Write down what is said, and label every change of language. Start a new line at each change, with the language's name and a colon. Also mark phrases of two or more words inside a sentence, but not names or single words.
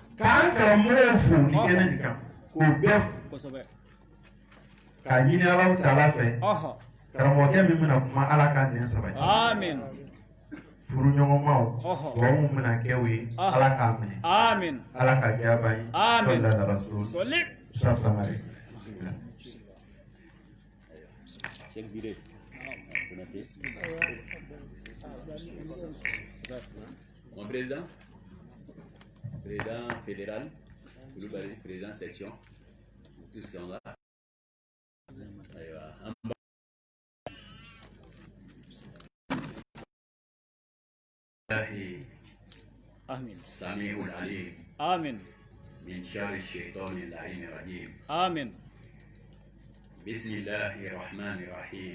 Bambara: k'an karamɔgɔw fo nin Aha. kɛnɛ nin kan k'o bɛɛ fo Kosɛbɛ. k'a ɲini Alahu Taala fɛ Aha. karamɔgɔkɛ min bɛna kuma Ala k'a nɛn sabati Amin. furuɲɔgɔnmaw Aha. dugawu min bɛna kɛ o ye Aha. Ala k'a minɛ Amin. Ala ka kɛ a ban ye Amin.
Arabic: صلى الله عليه وسلم.
Bambara: Soli. Musa Sangare.
French: Mon président, président fédéral, Kulubali, président section, tous sont là.
Arabic: Amin. سميع العليم Amin. من شر الشيطان اللعين الرجيم. Amin. بسم الله الرحمن الرحيم.